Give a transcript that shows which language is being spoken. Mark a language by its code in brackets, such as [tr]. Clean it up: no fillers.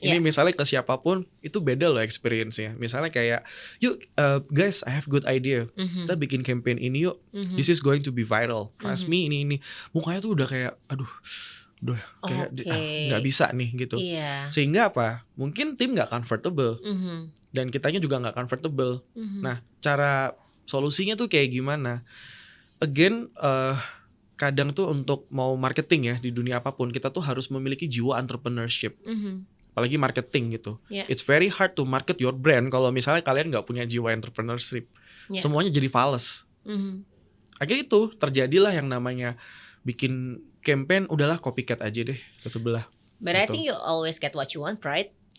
[id] Ini misalnya ke siapapun itu beda loh experience-nya. Misalnya kayak, yuk guys, [en] I have good idea. [id] Kita bikin campaign ini yuk. [en] This is going to be viral. Trust me, [id] ini. Mukanya tuh udah kayak, udah kayak nggak bisa nih gitu. Sehingga apa? Mungkin tim nggak comfortable. Dan kitanya juga nggak comfortable. Nah, cara solusinya tuh kayak gimana? Again, kadang tuh untuk mau marketing ya di dunia apapun, kita tuh harus memiliki jiwa entrepreneurship. Apalagi marketing gitu. [en] It's very hard to market your brand [id] kalau misalnya kalian gak punya jiwa entrepreneurship. Semuanya jadi fals. Akhirnya itu terjadilah yang namanya bikin campaign, udahlah copycat aja deh ke sebelah. [en] But [id] gitu. [en] I think you always get what you want, right?